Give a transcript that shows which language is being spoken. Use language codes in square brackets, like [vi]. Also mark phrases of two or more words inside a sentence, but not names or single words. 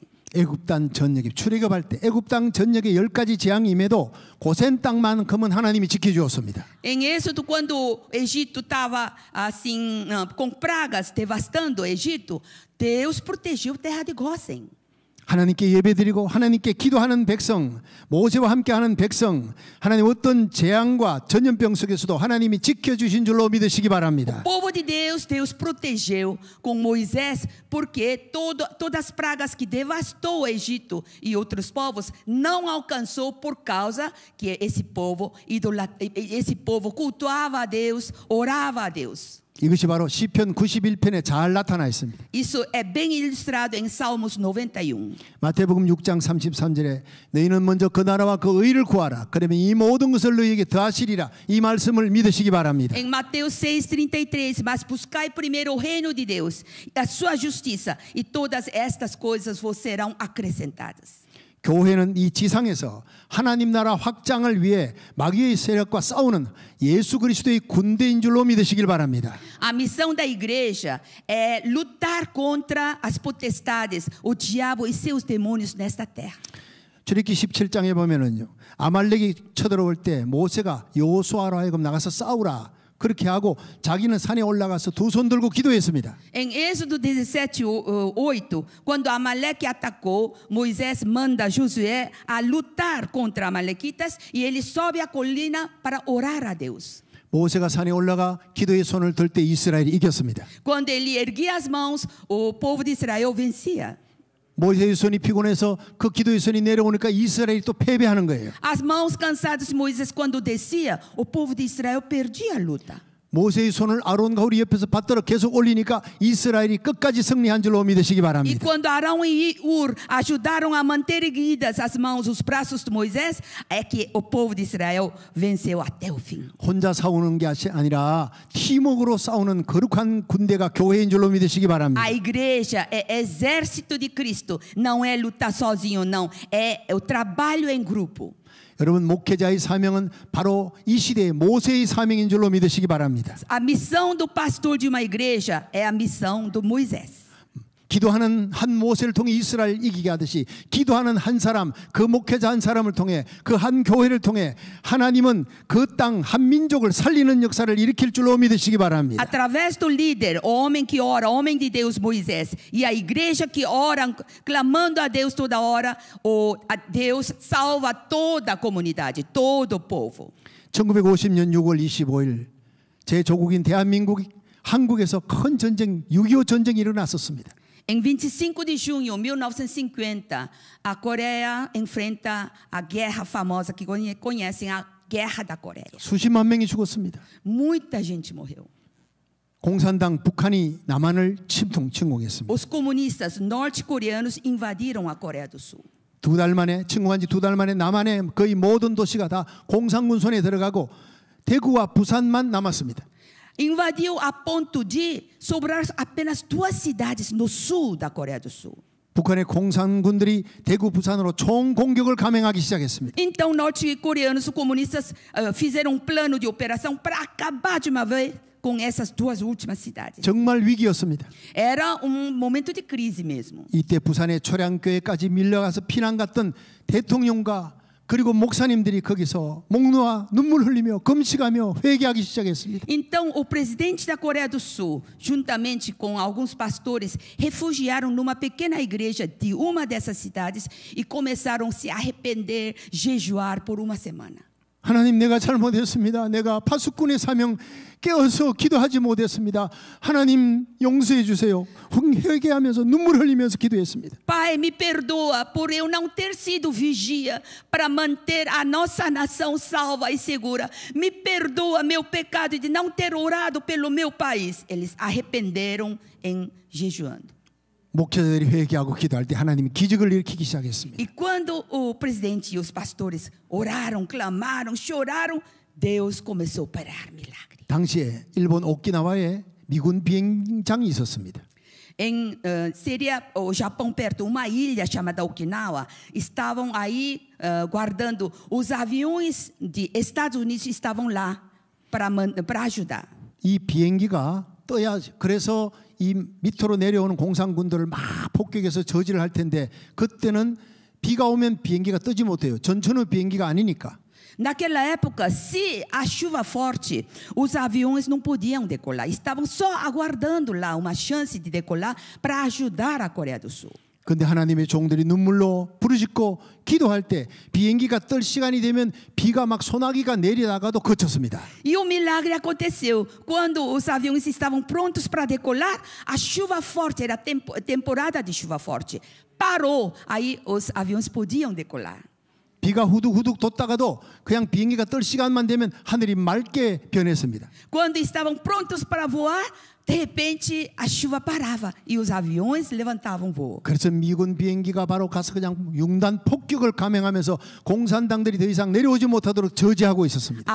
[ko] 애굽 땅 전역에 출애굽할 때 애굽 땅 전역에 10가지 재앙이 임해도 고센 땅만큼은 하나님이 지켜주었습니다. [pt] Em Êxodo, quando o Egito estava assim com pragas devastando o Egito, Deus protegeu a terra de Gósen. [ko] 하나님께 예배드리고 하나님께 기도하는 백성, 모세와 함께하는 백성, 하나님 어떤 재앙과 전염병 속에서도 하나님이 지켜주신 줄로 믿으시기 바랍니다. [pt] O povo de Deus, Deus protegeu com Moisés, porque todas as pragas que devastou o Egito e outros povos não alcançou por causa que esse povo cultuava a Deus, orava a Deus. [ko] 이것이 바로 시편 91편에 잘 나타나 있습니다. [pt] Isso é bem ilustrado em Salmos 91. [ko] 마태복음 6장 33절에 너희는 먼저 그 나라와 그 의를 구하라. 그러면 이 모든 것을 너희에게 더하시리라. 이 말씀을 믿으시기 바랍니다. [pt] Em Mateus 6:33, mas buscai primeiro o reino de Deus, a sua justiça, e todas estas coisas vos serão acrescentadas. [ko] 교회는 이 지상에서 하나님 나라 확장을 위해 마귀의 세력과 싸우는 예수 그리스도의 군대인 줄로 믿으시길 바랍니다. [pt] A missão da igreja é lutar contra as potestades, o diabo e seus demônios nesta terra. [ko] 출애굽기 17장에 보면은요. 아말렉이 쳐들어올 때 모세가 여호수아로 하여금 나가서 싸우라. 그렇게 하고 자기는 산에 올라가서 두 손 들고 기도했습니다. [pt] Em Êxodo 17:8, quando Amaleque atacou, Moisés manda Josué a lutar contra Amalequitas e ele sobe a colina para orar a Deus. [ko] 모세가 산에 올라가 기도의 손을 들 때 이스라엘이 이겼습니다. [pt] Quando ele erguia as mãos, o povo de Israel vencia. [ko] 모세의 손이 피곤해서 그 기도의 손이 내려오니까 이스라엘이 또 패배하는 거예요. [pt] As mãos cansadas de Moisés quando descia, o povo de Israel perdia a luta. [ko] 모세의 손을 아론과 홀이 옆에서 받들어 계속 올리니까 이스라엘이 끝까지 승리한 줄로 믿으시기 E 바랍니다. [pt] quando Arão e Ur ajudaram a manter erguidas as mãos, os braços de Moisés, é que o povo de Israel venceu até o fim. [ko] 혼자 싸우는 게 아니라 팀워크로 싸우는 거룩한 군대가 교회인 줄로 믿으시기 바랍니다. [pt] A igreja é exército de Cristo, não é lutar sozinho, não, é o trabalho em grupo. [ko] 여러분 목회자의 사명은 바로 이 시대의 모세의 사명인 줄로 믿으시기 바랍니다. [pt] A missão do pastor de uma igreja é a missão do Moisés. [ko] 기도하는 한 모세를 통해 이스라엘 이기게 하듯이 기도하는 한 사람, 그 목회자 한 사람을 통해 그 한 교회를 통해 하나님은 그 땅 한 민족을 살리는 역사를 일으킬 줄로 믿으시기 바랍니다. [pt] Através do líder, o homem que ora, o homem de Deus, Moisés, e a igreja que ora, clamando a Deus toda hora, a Deus salva toda a comunidade, todo o povo. [ko] 1950년 6월 25일 제 조국인 대한민국 한국에서 큰 전쟁 6.25 전쟁이 일어났었습니다. [pt] Em 25 de junho de 1950, a Coreia enfrenta a guerra famosa que conhecem, a Guerra da Coreia. [ko] 수십만 명이 죽었습니다. [pt] Muita gente morreu. [ko] 공산당 북한이 남한을 침공했습니다. [pt] Os comunistas norte-coreanos invadiram a Coreia do Sul. [ko] 두 달 만에 침공한 지 두 달 만에 남한의 거의 모든 도시가 다 공산군 손에 들어가고 대구와 부산만 남았습니다. [pt] Invadiu a ponto de sobrar apenas 2 cidades no sul da Coreia do Sul. [ko] 북한의 공산군들이 대구 부산으로 총 공격을 감행하기 시작했습니다. [pt] Então, norte-coreanos comunistas fizeram plano de operação para acabar de uma vez com essas 2 últimas cidades. [ko] 정말 위기였습니다. [pt] Era momento de crise mesmo. [ko] 이때 부산의 초량교회까지 밀려가서 피난 갔던 대통령과 그리고 목사님들이 거기서 목 놓아 눈물 흘리며 금식하며 회개하기 시작했습니다. [pt] Então, o presidente da Coreia do Sul, juntamente com alguns pastores, refugiaram numa pequena igreja de uma dessas cidades e começaram a se arrepender, jejuar por uma semana. [ko] 하나님, 내가 잘못했습니다. 내가 파수꾼의 사명 깨어서 기도하지 못했습니다. 하나님 용서해 주세요. 회개하면서 눈물 흘리면서 기도했습니다. [pt] Pai, me perdoa por eu não ter sido vigia para manter a nossa nação salva e segura. Me perdoa meu pecado de não ter orado pelo meu país. Eles arrependeram em jejuando. [ko] 목회자들이 회개하고 기도할 때 하나님이 기적을 일으키기 시작했습니다. [pt] E quando o presidente e os pastores oraram, clamaram, choraram, Deus começou a operar milagre. [ko] 당시에 일본 오키나와에 미군 비행장이 있었습니다. [pt] Seria o Japão perto, uma ilha chamada Okinawa. Estavam aí guardando os aviões de Estados Unidos, estavam lá para ajudar. [ko] 이 비행기가 떠야 그래서 이 밑으로 내려오는 공산군들을 막 폭격해서 저지를 할 텐데 그때는 비가 오면 비행기가 뜨지 못해요. 전천후 비행기가 아니니까. [pt] Naquela época, se a chuva forte, os aviões não podiam decolar. Estavam só aguardando lá uma chance de decolar para ajudar a Coreia do Sul. [ko] 그런데 하나님의 종들이 눈물로 부르짖고 기도할 때 비행기가 뜰 시간이 되면 비가 막 소나기가 내리다가도 그쳤습니다. [pt] E o milagre aconteceu quando os aviões estavam prontos para decolar. A chuva forte, era temporada de chuva forte. Parou, aí os aviões podiam decolar. [ko] 비가 후둑후둑 돋다가도 그냥 비행기가 뜰 시간만 되면 하늘이 맑게 변했습니다. [pt] Quando estavam prontos para voar, de repente a chuva parava e os aviões levantavam voo. [ko] 그래서 미군 비행기가 바로 가서 그냥 융단 폭격을 감행하면서 공산당들이 더 이상 내려오지 못하도록 저지하고 있었습니다.